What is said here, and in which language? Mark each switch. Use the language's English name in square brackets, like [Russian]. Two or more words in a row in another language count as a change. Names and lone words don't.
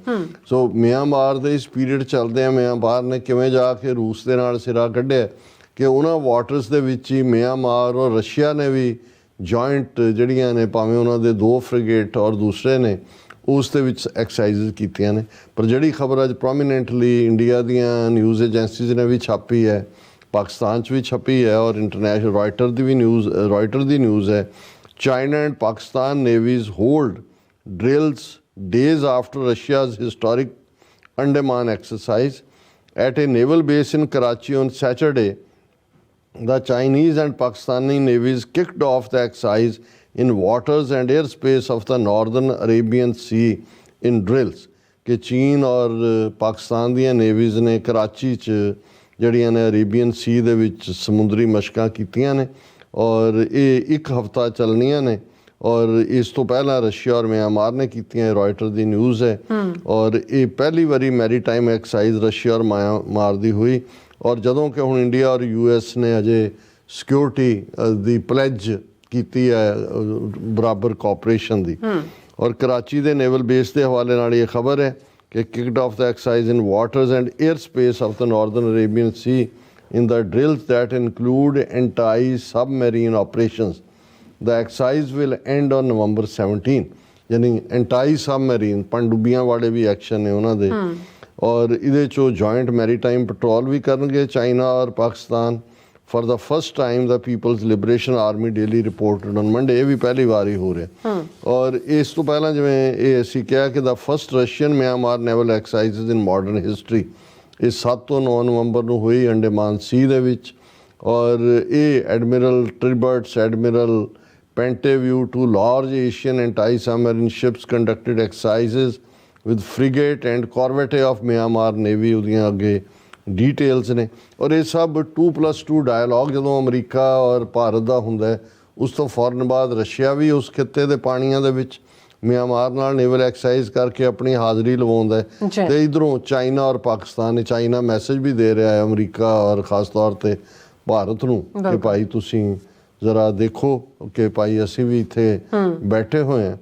[Punjabi] ਸੋ ਮਿਆਂਮਾਰ ਦੇ ਇਸ ਪੀਰੀਅਡ ਚੱਲਦੇ ਆ ਮਿਆਂਮਾਰ ਨੇ ਕਿਵੇਂ ਜਾ ਕੇ ਰੂਸ ਦੇ ਨਾਲ ਸਿਰਾ ਕੱਢਿਆ ਕਿ ਉਹਨਾਂ ਵਾਟਰਸ ਦੇ ਵਿੱਚ ਹੀ ਮਿਆਂਮਾਰ ਔਰ ਰਸ਼ੀਆ ਨੇ ਵੀ ਜੁਆਇੰਟ ਜਿਹੜੀਆਂ ਨੇ ਭਾਵੇਂ ਉਹਨਾਂ ਦੇ 2 ਫ੍ਰਿਗੇਟ ਔਰ ਦੂਸਰੇ ਨੇ ਉਸ ਦੇ ਵਿੱਚ ਐਕਸਰਸਾਈਜ਼ ਕੀਤੀਆਂ ਨੇ। ਪਰ ਜਿਹੜੀ ਖਬਰ ਅੱਜ ਪ੍ਰੋਮੀਨੈਂਟਲੀ ਇੰਡੀਆ ਦੀਆਂ [English] news agencies [Punjabi] ਨੇ ਵੀ ਛਾਪੀ ਹੈ ਪਾਕਿਸਤਾਨ 'ਚ ਵੀ ਛਪੀ ਹੈ ਔਰ ਇੰਟਰਨੈਸ਼ਨਲ ਰਾਇਟਰ ਦੀ ਵੀ ਨਿਊਜ਼ ਹੈ [English] China and Pakistan navies hold drills days after Russia's historic Andaman exercise at a naval base in Karachi on Saturday. The Chinese and Pakistani navies kicked off the exercise in waters and airspace of the northern Arabian Sea in drills [Punjabi] ਕਿ ਚੀਨ ਔਰ ਪਾਕਿਸਤਾਨ ਦੀਆਂ ਨੇਵੀਜ਼ ਨੇ ਕਰਾਚੀ 'ਚ ਜਿਹੜੀਆਂ ਨੇ ਅਰੇਬੀਅਨ ਸੀ ਦੇ ਵਿੱਚ ਸਮੁੰਦਰੀ ਮਸ਼ਕਾਂ ਕੀਤੀਆਂ ਨੇ ਔਰ ਇਹ 1 ਹਫ਼ਤਾ ਚੱਲਣੀਆਂ ਨੇ ਔਰ ਇਸ ਤੋਂ ਪਹਿਲਾਂ ਰਸ਼ੀਆ ਔਰ ਮਿਆਂਮਾਰ ਨੇ ਕੀਤੀਆਂ। ਰॉयटर ਦੀ ਨਿਊਜ਼ ਹੈ ਔਰ ਇਹ ਪਹਿਲੀ ਵਾਰੀ [English] maritime excise [Punjabi] ਰਸ਼ੀਆ ਔਰ ਮਿਆਂਮਾਰ ਦੀ ਹੋਈ ਔਰ ਜਦੋਂ ਕਿ ਹੁਣ ਇੰਡੀਆ ਔਰ US ਨੇ ਅਜੇ ਸਿਕਿਉਰਿਟੀ ਦੀ ਪਲੈਜ ਕੀਤੀ ਹੈ ਬਰਾਬਰ ਕੋਆਪਰੇਸ਼ਨ ਦੀ। ਔਰ ਕਰਾਚੀ ਦੇ [English] naval base [Punjabi] ਦੇ ਹਵਾਲੇ ਨਾਲ ਇਹ ਖਬਰ ਹੈ ਕਿ [English] kicked off the exercise in waters and airspace of the Northern Arabian Sea in the drills that include anti-submarine operations. The exercise will end on November 17 [Punjabi] यानी anti-submarine ਪਣਡੁੱਬੀਆਂ ਵਾਲੇ ਵੀ ਐਕਸ਼ਨ ਨੇ ਉਹਨਾਂ ਦੇ ਔਰ ਇਹਦੇ 'ਚੋਂ [English] joint maritime patrol [Punjabi] ਵੀ ਕਰਨਗੇ ਚਾਈਨਾ ਔਰ ਪਾਕਿਸਤਾਨ। [English] For the first time, the People's Liberation Army daily reported on Monday, [Punjabi] ਇਹ ਵੀ ਪਹਿਲੀ ਵਾਰ ਹੀ ਹੋ ਰਿਹਾ ਔਰ ਇਸ ਤੋਂ ਪਹਿਲਾਂ ਜਿਵੇਂ ਇਹ ਅਸੀਂ ਕਿਹਾ ਕਿ [English] the first Russian Myanmar naval exercises in modern history [Punjabi] ਇਹ 7 ਤੋਂ 9 ਨਵੰਬਰ ਨੂੰ ਹੋਈ ਅੰਡੇਮਾਨ ਸੀ ਦੇ ਵਿੱਚ ਔਰ ਇਹ ਐਡਮਿਰਲ ਟ੍ਰਿਬਰਟਸ ਐਡਮਿਰਲ Penteview, [English] 2 large Asian anti-submarine ships conducted exercises with frigate and corvette of Myanmar Navy [Punjabi] ਉਹਦੀਆਂ ਅੱਗੇ ਡਿਟੇਲਸ ਨੇ ਔਰ ਇਹ ਸਭ 2+2 ਡਾਇਲੋਗ ਜਦੋਂ ਅਮਰੀਕਾ ਔਰ ਭਾਰਤ ਦਾ ਹੁੰਦਾ ਉਸ ਤੋਂ ਫੌਰਨ ਬਾਅਦ ਰਸ਼ੀਆ ਵੀ ਉਸ ਖਿੱਤੇ ਦੇ ਪਾਣੀਆਂ ਦੇ ਵਿੱਚ ਮਿਆਂਮਾਰ ਨਾਲ [English] naval exercise [Punjabi] ਕਰਕੇ ਆਪਣੀ ਹਾਜ਼ਰੀ ਲਵਾਉਂਦਾ ਤੇ ਇਧਰੋਂ ਚਾਈਨਾ ਔਰ ਪਾਕਿਸਤਾਨ ਨੇ ਚਾਈਨਾ ਮੈਸੇਜ ਵੀ ਦੇ ਰਿਹਾ ਹੈ ਅਮਰੀਕਾ ਔਰ ਖਾਸ ਤੌਰ ਤੇ ਭਾਰਤ ਨੂੰ ਕਿ ਭਾਈ ਤੁਸੀਂ ਜ਼ਰਾ ਦੇਖੋ ਕਿ ਭਾਈ ਅਸੀਂ ਵੀ ਇੱਥੇ ਬੈਠੇ ਹੋਏ ਹਾਂ।